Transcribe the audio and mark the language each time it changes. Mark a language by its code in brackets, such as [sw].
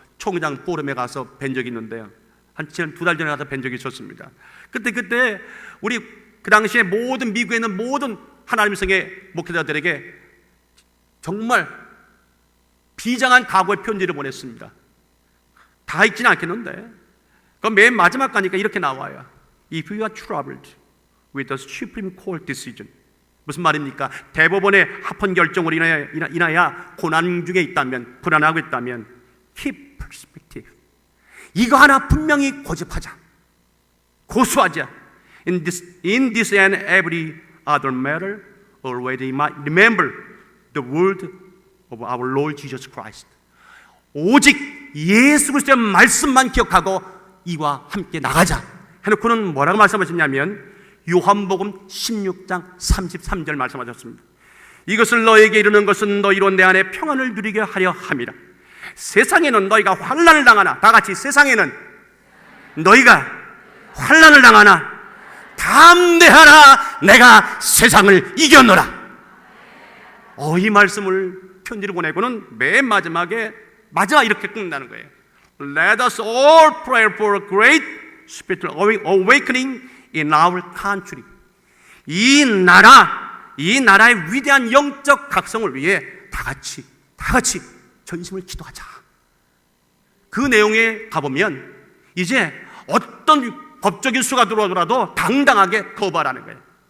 [ko] 총회장 포럼에 가서 뵌 적이 있는데요. 한 2달 전에 가서 뵌 적이 있었습니다. 그때 우리 그 당시에 모든 미국에 있는 모든 하나님 성의 목회자들에게 정말 비장한 각오의 편지를 보냈습니다. 다 읽지는 않겠는데 그 맨 마지막 가니까 이렇게 나와요. [en] If you are troubled with the Supreme Court decision, [ko] 무슨 말입니까? 대법원의 합헌 결정으로 인하여 고난 중에 있다면, 불안하고 있다면 [en] keep perspective. [ko] 이거 하나 분명히 고집하자, 고수하자. [en] In this and every other matter, always remember the word of our Lord Jesus Christ. [ko] 오직 예수 그리스도의 말씀만 기억하고 이와 함께 나가자 해놓고는 뭐라고 말씀하셨냐면 요한복음 16장 33절 말씀하셨습니다. 이것을 너에게 이르는 것은 너희로 내 안에 평안을 누리게 하려 함이라. 세상에는 너희가 환난을 당하나, 다 같이 세상에는 너희가 환난을 당하나 담대하라, 내가 세상을 이겼노라. 이 말씀을 편지를 보내고는 맨 마지막에 이렇게 끝나는 거예요. [en] Let us all pray for a great spiritual awakening in our country. [ko] 이 나라의 위대한 영적 각성을 위해 다 같이 전심을 기도하자. 그 내용에 가보면 이제 어떤 법적인 수가 들어오더라도 당당하게 거부하라는 거예요.